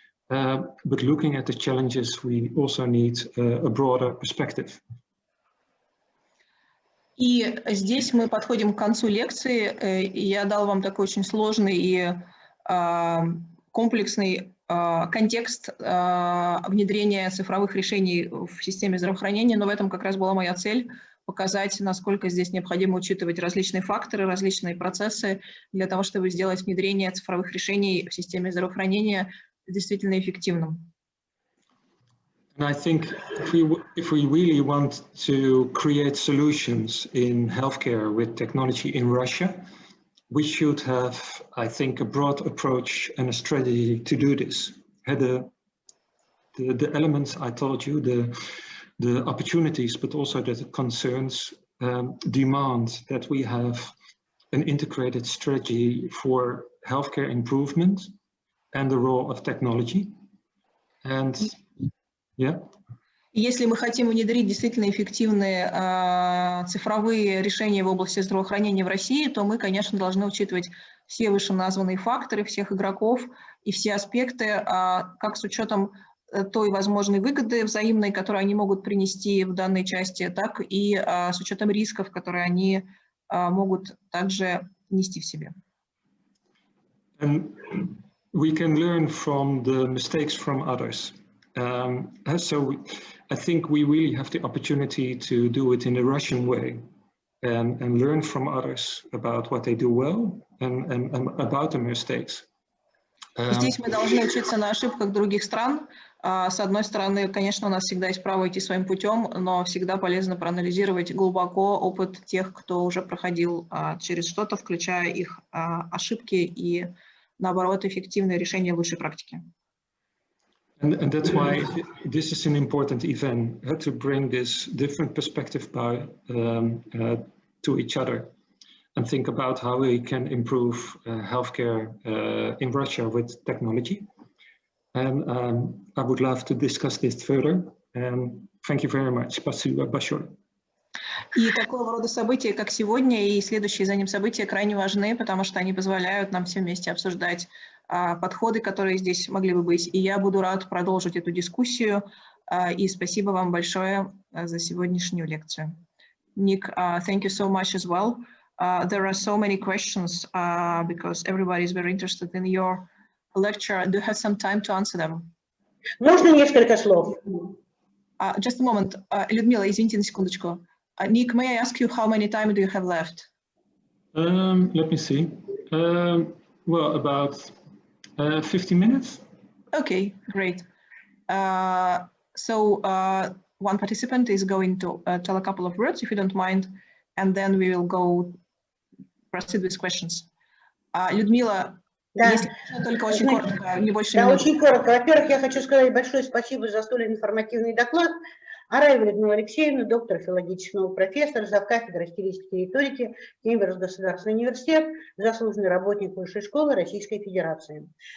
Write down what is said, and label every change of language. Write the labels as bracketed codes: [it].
[en] But looking at the challenges, we also need a broader perspective. [ru] И здесь мы подходим к концу лекции. Я дал вам такой очень сложный и комплексный контекст внедрения цифровых решений в системе здравоохранения, но в этом как раз была моя цель – показать, насколько здесь необходимо учитывать различные факторы, различные процессы для того, чтобы сделать внедрение цифровых решений в системе здравоохранения действительно эффективным. [en] And I think if we really want to create solutions in healthcare with technology in Russia, we should have, I think, a broad approach and a strategy to do this. The elements I told you, the opportunities, but also the concerns demand that we have an integrated strategy for healthcare improvement and the role of technology. And yeah. [ru] Если мы хотим внедрить действительно эффективные цифровые решения в области здравоохранения в России, то мы, конечно, должны учитывать все вышеназванные факторы, всех игроков и все аспекты, как с учетом той возможной выгоды взаимной, которую они могут принести в данной части, так и с учетом рисков, которые они могут также нести в себе. [en] And we can learn from the mistakes from others. So I think we really have the opportunity to do it in a Russian way and learn from others about what they do well and about the mistakes. [ru] Здесь мы должны учиться на ошибках других стран. С одной стороны, конечно, у нас всегда есть право идти своим путем, но всегда полезно проанализировать глубоко опыт тех, кто уже проходил через что-то, включая их ошибки и, наоборот, эффективное решение лучшей практики. [en] And that's why this is an important event, to bring this different perspective to each other and think about how we can improve healthcare in Russia with technology. And I would love to discuss this further. And thank you very much. [ru] Спасибо большое. И такого рода события, как сегодня, и следующие за ним события крайне важны, потому что они позволяют нам все вместе обсуждать подходы, которые здесь могли бы быть. И я буду рад продолжить эту дискуссию. И спасибо вам большое за сегодняшнюю лекцию. [en] Nick, thank you so much as well. There are so many questions because everybody is very interested in your lecture. Do you have some time to answer them? [ru] Можно несколько слов? [en] Just a moment. [ru] Людмила, извините на секундочку. [en] Nick, may I ask you how many time do you have left? Let me see. Well, about 50 minutes. Okay, great. So one participant is going to tell a couple of words, if you don't mind, and then we will proceed with questions. [ru] Людмила, если только очень коротко, не больше минуты. Да, очень коротко. Во-первых, я хочу сказать большое спасибо за столь информативный доклад. Араева Людмила Алексеевна, доктор филологических наук, профессор, завкафедры стилистики и риторики, Кембриджский государственный университет, заслуженный работник Высшей школы Российской Федерации.